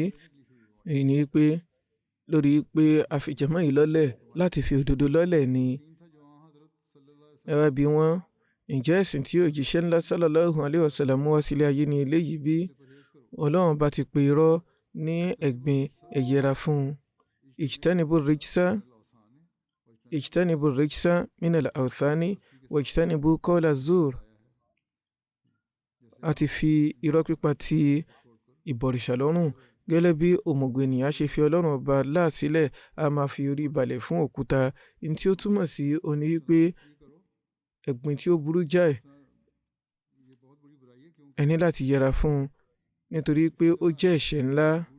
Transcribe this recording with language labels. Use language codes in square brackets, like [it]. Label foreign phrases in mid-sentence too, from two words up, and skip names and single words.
[yo] Èyí ni pé lórí pé a fi jàmá yìí lọ́lẹ̀ láti fi òdodo lọ́lẹ̀ ni. Ẹ wá bi wọ́n, ǹjẹ́ ẹ̀sìn tí òjíṣẹ́ ńlá [ar] صلى الله عليه وسلم [yo] wá sílé ayé ni eléyìí bí? Ọlọ́run bá ti pe irọ́ ní ẹ̀gbin, ẹ yẹra fún un. [ar] اجتنبوا الرجس من الأوثان واجتنبوا قول الزور. [yo] A ti fi irọ́ pípa ti ìbọ̀rìṣà lọ́rùn. Gẹ́lẹ́ bí òmùgọ̀ ènìyàn ṣe fi Ọlọ́run ọba láàsílẹ̀, a máa fi orí balẹ̀ fún òkúta. Ní tí ó túmọ̀ sí òní wípé ẹ̀gbin tí ó burú jáì, ẹ ní láti yẹra fún un, nítorí pé ó jẹ́ ẹ̀ṣẹ̀ ńlá.